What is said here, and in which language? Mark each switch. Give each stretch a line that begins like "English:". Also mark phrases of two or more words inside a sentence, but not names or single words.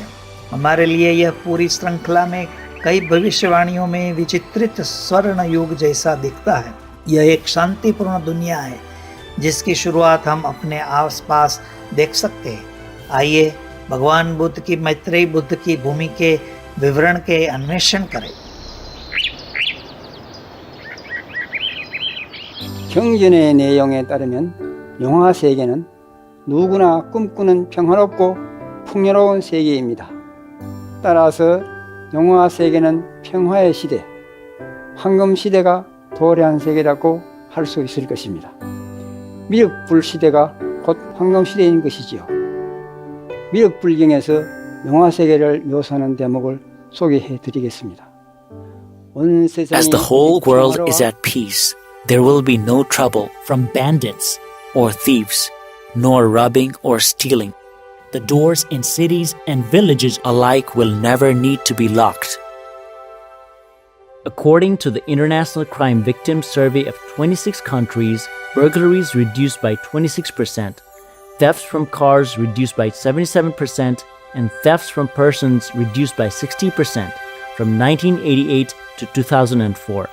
Hindi: हमारे लिए यह पूरी श्रृंखला में कई भविष्यवाणियों में विचित्रित स्वर्ण युग जैसा दिखता है। यह एक शांतिपूर्ण दुनिया है जिसकी शुरुआत हम अपने आसपास देख सकते हैं। आइए भगवान बुद्ध की मैत्रेय बुद्ध की भूमि के विवरण के अन्वेषण करें।
Korean: 경전의 내용에 따르면 영화 세계는 누구나 꿈꾸는 평화롭고 풍요로운 세계입니다. 따라서 영화 세계는 평화의 시대, 황금 시대가 도래한 세계라고 할 수 있을 것입니다. 미륵불 시대가 곧 황금 시대인 것이지요. 미륵불경에서 영화 세계를 묘사하는 대목을 소개해 드리겠습니다.
English: As the whole world is at peace, there will be no trouble from bandits or thieves, nor robbing or stealing. The doors in cities and villages alike will never need to be locked. According to the International Crime Victims Survey of 26 countries, burglaries reduced by 26%, thefts from cars reduced by 77%, and thefts from persons reduced by 60% from 1988 to 2004.